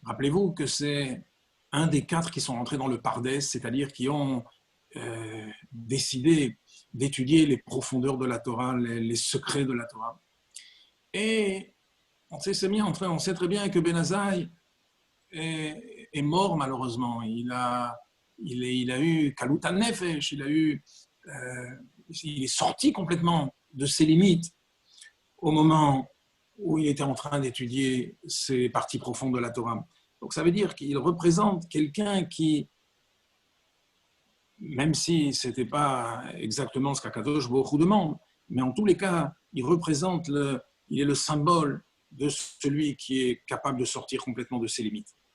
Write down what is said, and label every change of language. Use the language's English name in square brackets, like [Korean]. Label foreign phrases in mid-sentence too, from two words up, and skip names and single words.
[French] Rappelez-vous que c'est un des 4 qui sont rentrés dans le Pardes, c'est-à-dire qui ont décidé d'étudier les profondeurs de la Torah, les secrets de la Torah. Et on sait très bien que Ben Azaï est mort malheureusement. Il a eu [Hebrew] כלות הנפש, [French] il est sorti complètement de ses limites au moment où il était en train d'étudier ces parties profondes de la Torah. Donc ça veut dire qu'il représente quelqu'un qui, même si ce n'était pas exactement ce qu'Akadosh Baruch Hu demande, mais en tous les cas, il est le symbole de celui qui est capable de sortir complètement de ses limites.